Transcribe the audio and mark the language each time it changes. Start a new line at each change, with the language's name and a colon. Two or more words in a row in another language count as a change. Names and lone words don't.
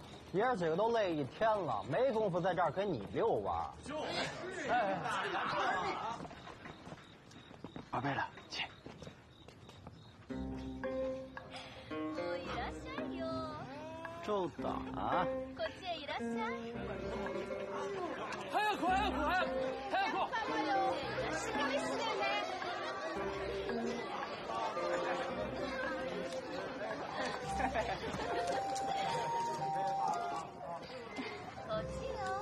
Chinese: 爷儿几个都累一天了，没工夫在这儿跟你遛弯。宝贝了，请。周到啊！
Japanese: こっちへいらっしゃい。早く。頑張れよ。しっかりしてね。こっちよ。